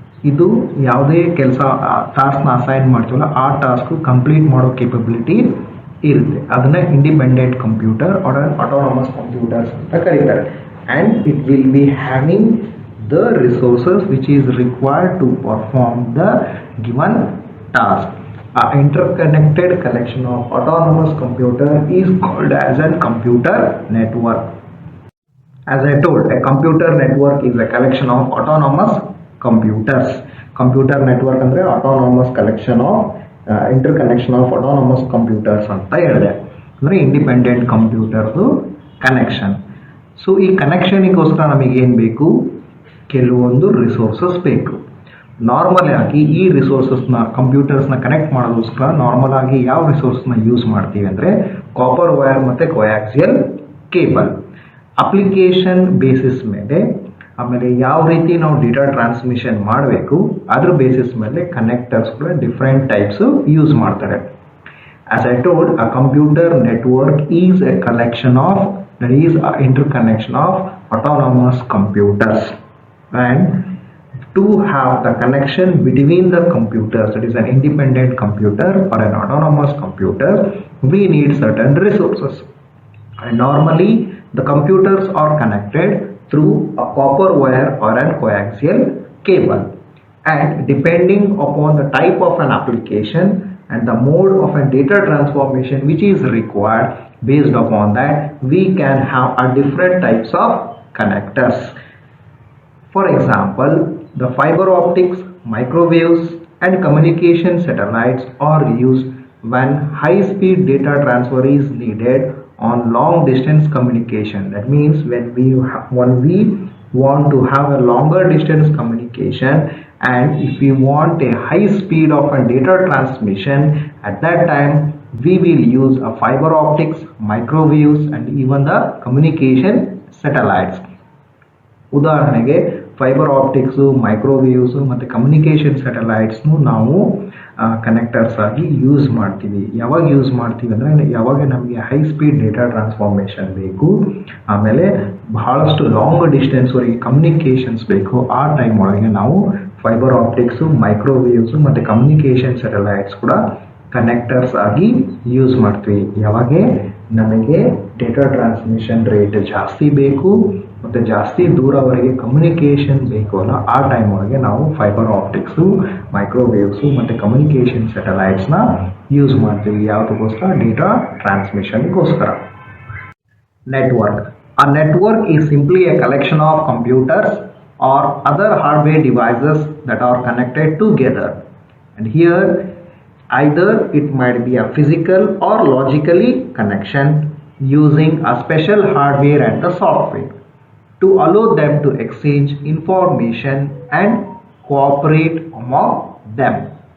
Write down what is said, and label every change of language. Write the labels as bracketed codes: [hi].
[kn] ಇದು ಯಾವುದೇ ಕೆಲಸ ಟಾಸ್ಕ್ನ ಅಸೈನ್ ಮಾಡ್ತೀವಲ್ಲ ಆ ಟಾಸ್ಕ್ ಕಂಪ್ಲೀಟ್ ಮಾಡೋ ಕೇಪಬಿಲಿಟಿ ಇರುತ್ತೆ. ಅದನ್ನ independent computer R autonomous computers ಅಂತ ಕರೀತಾರೆ. [en] And it will be having the resources which is required to perform the given task. A interconnected collection of autonomous computer is called as a computer network. As I told, a computer network is a collection of autonomous computers. Computer network [kn] ಅಂದ್ರೆ [en] autonomous collection of interconnection of autonomous computers [kn] ಅಂತ ಹೇಳಿದೆ. ಅಂದರೆ independent ಕಂಪ್ಯೂಟರ್ದು connection. So ಈ ಕನೆಕ್ಷನಿಗೋಸ್ಕರ ನಮಗೆ ಏನು ಬೇಕು? ಕೆಲವೊಂದು resources ಬೇಕು. ನಾರ್ಮಲ್ ಆಗಿ ಈ ರಿಸೋರ್ಸಸ್ನ ಕಂಪ್ಯೂಟರ್ಸ್ನ ಕನೆಕ್ಟ್ ಮಾಡೋದಕ್ಕೋಸ್ಕರ ನಾರ್ಮಲ್ ಆಗಿ ಯಾವ ರಿಸೋರ್ಸ್ನ ಯೂಸ್ ಮಾಡ್ತೀವಿ ಅಂದರೆ ಕಾಪರ್ ವೈರ್ ಮತ್ತು ಕೋಯಾಕ್ಸಿಯಲ್ ಕೇಬಲ್. ಅಪ್ಲಿಕೇಶನ್ ಬೇಸಿಸ್ ಮೇಲೆ, ಆಮೇಲೆ ಯಾವ ರೀತಿ ನಾವು ಡೇಟಾ ಟ್ರಾನ್ಸ್ಮಿಷನ್ ಮಾಡಬೇಕು ಅದ್ರ ಬೇಸಿಸ್ ಮೇಲೆ ಕನೆಕ್ಟರ್ಸ್ ಕೂಡ ಡಿಫ್ರೆಂಟ್ ಟೈಪ್ಸ್ ಯೂಸ್ ಮಾಡ್ತಾರೆ. [en] As I told, a computer network is a collection of, that is a interconnection of autonomous computers. And to have the connection between the computers, that is an independent computer or an autonomous computer, we need certain resources. And normally the computers are connected through a copper wire or an coaxial cable, and depending upon the type of an application and the mode of a data transformation which is required, based upon that we can have a different types of connectors. For example, the fiber optics, microwaves and communication satellites are used when high speed data transfer is needed on long distance communication. That means when we want to have a longer distance communication, and if we want a high speed of a data transmission, at that time we will use a fiber optics, microwaves and even the communication satellites. [kn] ಉದಾಹರಣೆಗೆ fibre ಆಪ್ಟಿಕ್ಸು, ಮೈಕ್ರೋವೇವ್ಸು ಮತ್ತು communication ಸ್ಯಾಟಲೈಟ್ಸ್ನು ನಾವು connectors ಆಗಿ use ಮಾಡ್ತೀವಿ. ಯಾವಾಗ use ಮಾಡ್ತೀವಿ ಅಂದರೆ ಯಾವಾಗ ನಮಗೆ ಹೈ ಸ್ಪೀಡ್ ಡೇಟಾ ಟ್ರಾನ್ಸ್ಫಾರ್ಮೇಷನ್ ಬೇಕು, ಆಮೇಲೆ ಬಹಳಷ್ಟು ಲಾಂಗ್ ಡಿಸ್ಟೆನ್ಸ್ವರೆಗೆ ಕಮ್ಯುನಿಕೇಷನ್ಸ್ ಬೇಕು, ಆ ಟೈಮ್ ಒಳಗೆ ನಾವು ಫೈಬರ್ ಆಪ್ಟಿಕ್ಸು, ಮೈಕ್ರೋವೇವ್ಸು ಮತ್ತು ಕಮ್ಯುನಿಕೇಷನ್ ಸ್ಯಾಟಲೈಟ್ಸ್ ಕೂಡ ಕನೆಕ್ಟರ್ಸ್ ಆಗಿ ಯೂಸ್ ಮಾಡ್ತೀವಿ. ಯಾವಾಗ ನಮಗೆ ಡೇಟಾ ಟ್ರಾನ್ಸ್ಮಿಷನ್ ರೇಟ್ ಜಾಸ್ತಿ ಬೇಕು ಮತ್ತು ಜಾಸ್ತಿ ದೂರವರೆಗೆ ಕಮ್ಯುನಿಕೇಷನ್ ಬೇಕು ಅಲ್ಲ, ಆ ಟೈಮ್ ಒಳಗೆ ನಾವು ಫೈಬರ್ ಆಪ್ಟಿಕ್ಸು, ಮೈಕ್ರೋವೇವ್ಸು ಮತ್ತು ಕಮ್ಯುನಿಕೇಷನ್ ಸ್ಯಾಟಲೈಟ್ಸ್ನ ಯೂಸ್ ಮಾಡ್ತೀವಿ. ಯಾವುದಕ್ಕೋಸ್ಕರ? Data ಟ್ರಾನ್ಸ್ಮಿಷನ್ಗೋಸ್ಕರ. Network. [en] A network is simply a collection of computers or other hardware devices that are connected together. And here Either it might be a physical or logically connection using a special hardware and the software to allow them to exchange information and cooperate among them.